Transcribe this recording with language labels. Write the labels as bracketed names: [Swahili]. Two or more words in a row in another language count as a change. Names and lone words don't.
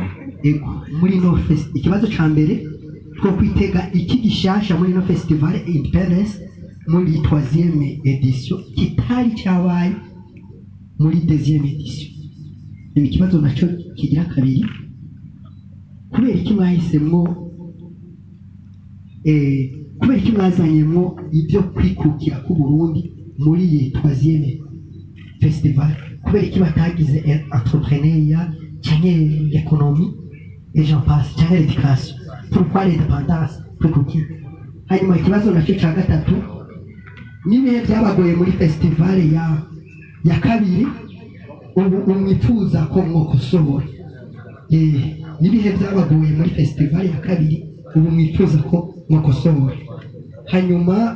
[Rundi] ego muri no fest ikibazo ca mbere two kwitega iki gishasha muri no festival Independence muri 3e edition kitari cyabaye muri 2e edition ni ikibazo naco kigira kabiri kubera iki mwahisemwo kubera iki mwazanyemwo ibyo kwikukira k'uburundi muri iyi 3e festival kubera iki batagize entrepreneuria cyangwa [French] l'économie et j'en passe [Rundi] cyangwa [French] l'éducation pourquoi l'indépendance [Rundi] kwikukira hanyuma ikibazo nacyo cya gatatu n'ibihe byabagoye muri festival ya kabiri ubu mwifuza ko mwokosobora n'ibihe byabagoye muri festival ya kabiri ubu mwifuza ko mwokosobora hanyuma